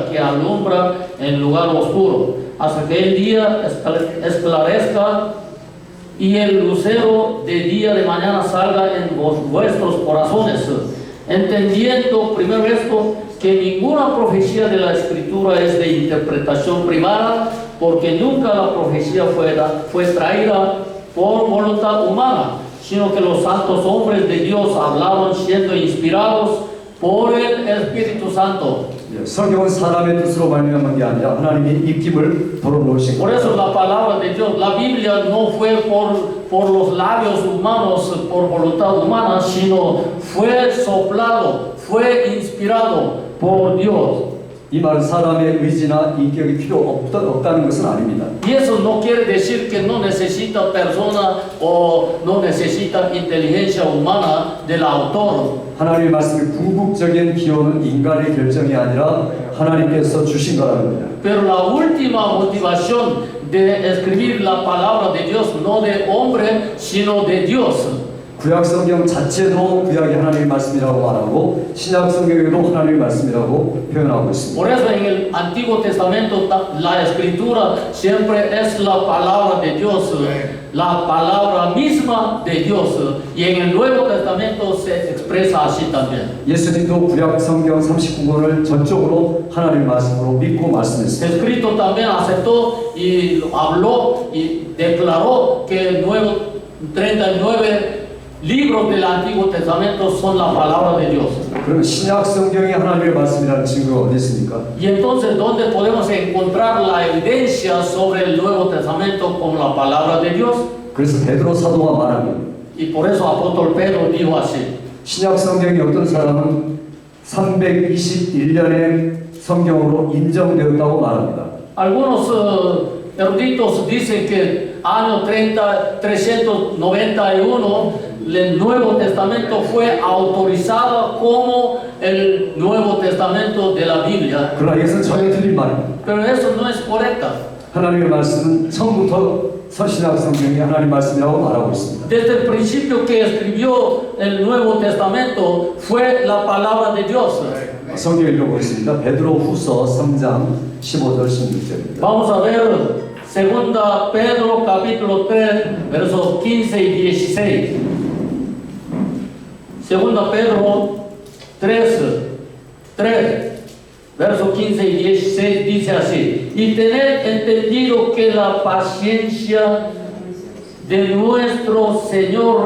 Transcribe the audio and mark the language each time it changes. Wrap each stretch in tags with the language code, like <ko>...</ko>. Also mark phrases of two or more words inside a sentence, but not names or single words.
<es>que alumbra en lugar oscuro, hasta que el día esclarezca y el lucero de día de mañana salga en vuestros corazones, entendiendo primero esto, que ninguna profecía de la Escritura es de interpretación privada, porque nunca la profecía fue traída por voluntad humana, sino que los santos hombres de Dios hablaron siendo inspirados por el Espíritu Santo.</es> <ko>성경은 사람의 뜻으로 말미암은 게 아니라 하나님이 입김을 불어넣으신</ko> <es>Por</es> <ko>거예요.</ko> <es>eso la palabra de Dios, la Biblia no fue por los labios humanos, por voluntad humana, sino fue soplado, fue inspirado por Dios.</es> <ko>이 말은 사람의 의지나 인격이 필요 없다는 것은 아닙니다.</ko> <es>Y eso no quiere decir que no necesita persona o no necesita inteligencia humana del autor.</es> <ko>하나님의 말씀이 궁극적인 기호는 인간의 결정이 아니라 하나님께서 주신 거라는 겁니다.</ko> <es>Pero la última motivación de escribir la palabra de Dios no de hombre, sino de Dios.</es> <ko>구약 성경 자체도 구약이 하나님의 말씀이라고 말하고 신약 성경에도 하나님의 말씀이라고 표현하고 있습니다.</ko> <es>Por eso en el Antiguo Testamento la escritura siempre es la palabra de Dios, la palabra misma de Dios. Y en el Nuevo Testamento se expresa así también.</es> <ko>예수님도 구약 성경 39권을 전적으로 하나님의 말씀으로 믿고 말씀했습니다.</ko> <es>Escrito también aceptó y habló y declaró que el nuevo 39 libros del Antiguo Testamento son la palabra de Dios.</es> <ko>그럼 신약 성경이 하나님의 말씀이라는 증거가 어디 있습니까?</ko> <es>Y entonces, ¿dónde podemos encontrar la evidencia sobre el Nuevo Testamento como la palabra de Dios?</es> <ko>그래서 베드로 사도가 말합니다.</ko> <es>Y por eso apóstol Pedro dijo así.</es> <ko>신약 성경이 어떤 사람은 321년의 성경으로 인정되었다고 말합니다.</ko> <es>Algunos eruditos dicen que año 391 el Nuevo Testamento fue autorizado como el Nuevo Testamento de la Biblia.</es> <ko>그러나 이것은 전혀 틀린 말입니다.</ko> <es>Pero eso no es correcto.</es> <ko>하나님의 말씀은 처음부터 서신약 성경이 하나님의 말씀이라고 말하고 있습니다.</ko> <es>Desde el principio que escribió el Nuevo Testamento fue la palabra de Dios.</es> <ko>성경 읽어보겠습니다. 베드로 후서 3장 15절 16절입니다.</ko> <es>Vamos a ver Segunda Pedro capítulo 3 versos 15 y 16. Segunda Pedro 3 versos 15 y 16 dice así: y tened entendido que la paciencia de nuestro Señor</es>